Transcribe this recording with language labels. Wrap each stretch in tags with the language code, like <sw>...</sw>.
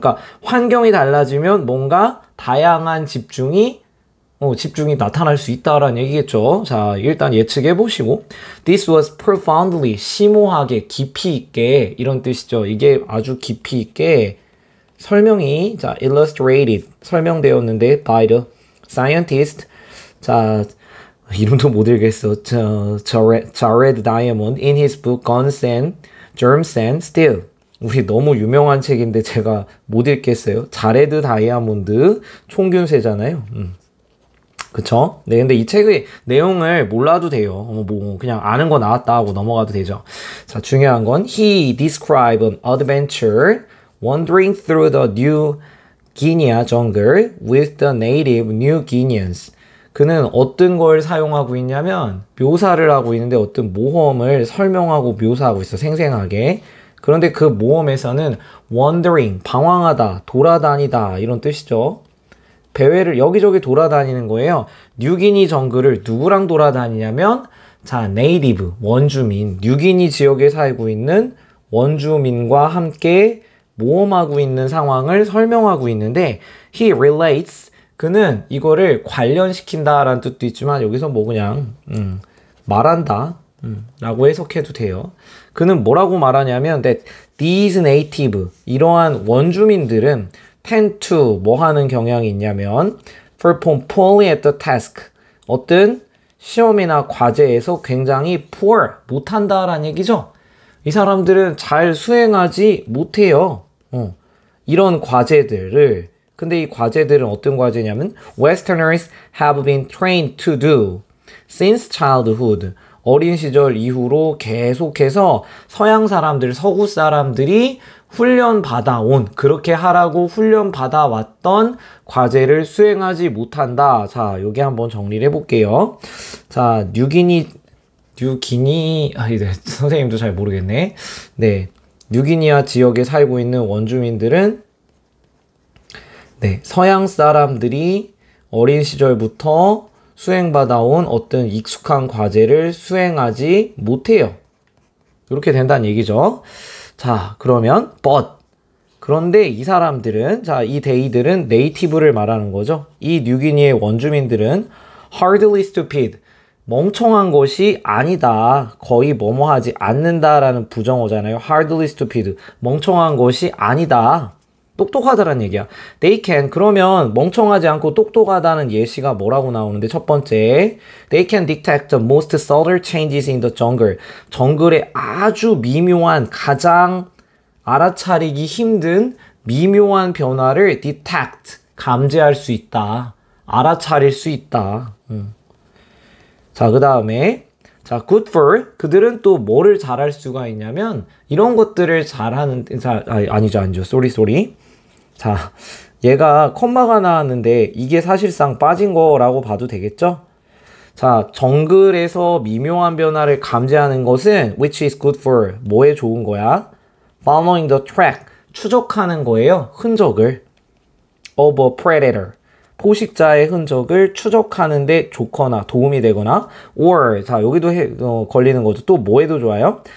<ko>그러니까 환경이 달라지면 뭔가 다양한 집중이 나타날 수 있다라는 얘기겠죠. 자, 일단 예측해 보시고</ko> <en>This was profoundly,</en> <ko>심오하게, 깊이 있게 이런 뜻이죠. 이게 아주 깊이 있게 설명이 자, illustrated, 설명되었는데</ko> <en>by the scientist.</en> <ko>자, 이름도 못 읽겠어.</ko> <en>Jared Diamond in his book Guns and Germs and Steel.</en> <ko>우리 너무 유명한 책인데 제가 못 읽겠어요. 자레드 다이아몬드 총균세잖아요. 그쵸? 네, 근데 이 책의 내용을 몰라도 돼요. 뭐 그냥 아는 거 나왔다 하고 넘어가도 되죠. 자, 중요한 건</ko> <en>He described an adventure wandering through the New Guinea jungle with the native New Guineans.</en> <ko>그는 어떤 걸 사용하고 있냐면 묘사를 하고 있는데 어떤 모험을 설명하고 묘사하고 있어. 생생하게. 그런데 그 모험에서는 wandering, 방황하다, 돌아다니다 이런 뜻이죠. 배회를 여기저기 돌아다니는 거예요. 뉴기니 정글을 누구랑 돌아다니냐면 자, 네이티브, 원주민, 뉴기니 지역에 살고 있는 원주민과 함께 모험하고 있는 상황을 설명하고 있는데</ko> <en>he relates,</en> <ko>그는 이거를 관련시킨다라는 뜻도 있지만 여기서 뭐 그냥 말한다 라고 해석해도 돼요. 그는 뭐라고 말하냐면</ko> <en>that these native,</en> <ko>이러한 원주민들은</ko> <en>tend to</en> <ko>뭐 하는 경향이 있냐면</ko> <en>perform poorly at the task,</en> <ko>어떤 시험이나 과제에서 굉장히 poor, 못한다라는 얘기죠. 이 사람들은 잘 수행하지 못해요. 이런 과제들을.</ko> <en>근데 이 과제들은 어떤 과제냐면 Westerners have been trained to do since childhood.</en> <ko>어린 시절 이후로 계속해서 서양 사람들, 서구 사람들이 훈련받아온, 그렇게 하라고 훈련받아왔던 과제를 수행하지 못한다. 자, 여기 한번 정리를 해볼게요. 자, 뉴기니, 네, 선생님도 잘 모르겠네. 네, 뉴기니아 지역에 살고 있는 원주민들은 네, 서양 사람들이 어린 시절부터 수행받아온 어떤 익숙한 과제를 수행하지 못해요. 이렇게 된다는 얘기죠. 자, 그러면 but, 그런데 이 사람들은, 자, 이 데이들은 네이티브를 말하는 거죠. 이 뉴기니의 원주민들은</ko> <en>hardly stupid,</en> <ko>멍청한 것이 아니다. 거의 뭐뭐하지 않는다라는 부정어잖아요.</ko> <en>hardly stupid,</en> <ko>멍청한 것이 아니다. 똑똑하다라는 얘기야.</ko> <en>They can,</en> <ko>그러면 멍청하지 않고 똑똑하다는 예시가 뭐라고 나오는데 첫 번째,</ko> <en>They can detect the most subtle changes in the jungle.</en> <ko>정글의 아주 미묘한, 가장 알아차리기 힘든 미묘한 변화를 detect, 감지할 수 있다. 알아차릴 수 있다. 자, 그 다음에 자,</ko> <en>good for,</en> <ko>그들은 또 뭐를 잘할 수가 있냐면 이런 것들을 잘하는, 아니죠. 쏘리. 자, 얘가 컴마가 나왔는데 이게 사실상 빠진 거라고 봐도 되겠죠? 자, 정글에서 미묘한 변화를 감지하는 것은</ko> <en>which is good for,</en> <ko>뭐에 좋은 거야?</ko> <en>Following the track,</en> <ko>추적하는 거예요. 흔적을.</ko> <en>of a predator,</en> <ko>포식자의 흔적을 추적하는데 좋거나 도움이 되거나 or, 자, 여기도 걸리는 거죠. 또 뭐에도 좋아요?</ko>